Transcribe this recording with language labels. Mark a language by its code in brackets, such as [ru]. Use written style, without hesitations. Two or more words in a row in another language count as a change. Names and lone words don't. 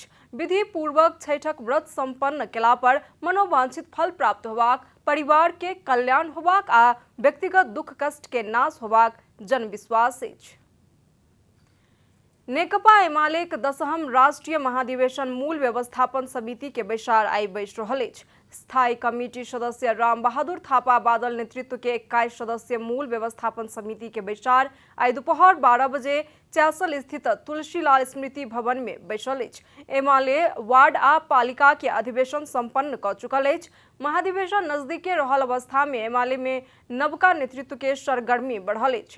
[mai] विधि पूर्वक छठक व्रत संपन्न केला पर मनोवांछित फल प्राप्त होबाक, परिवार के कल्याण होबाक आ व्यक्तिगत दुख कष्ट के नाश होबाक जनविश्वास अछि। नेकपा एमालेक 10म राष्ट्रीय महाधिवेशन मूल व्यवस्थापन समिति के बैसार आई बैस रहल अछि। स्थायी कमिटी सदस्य राम बहादुर थापा बादल नेतृत्व के 21 सदस्यीय मूल व्यवस्थापन समिति के बैसार आई दोपहर 12 बजे चासल स्थित तुलसीलाल स्मृति भवन में बैसल अछि। एमाले वार्ड आ पालिका के अधिवेशन संपन्न क चुकल अछि। महाधिवेशन नजदीके रहल अवस्था में एमाले में नवका नेतृत्व के सरगर्मी बढ़ल अछि।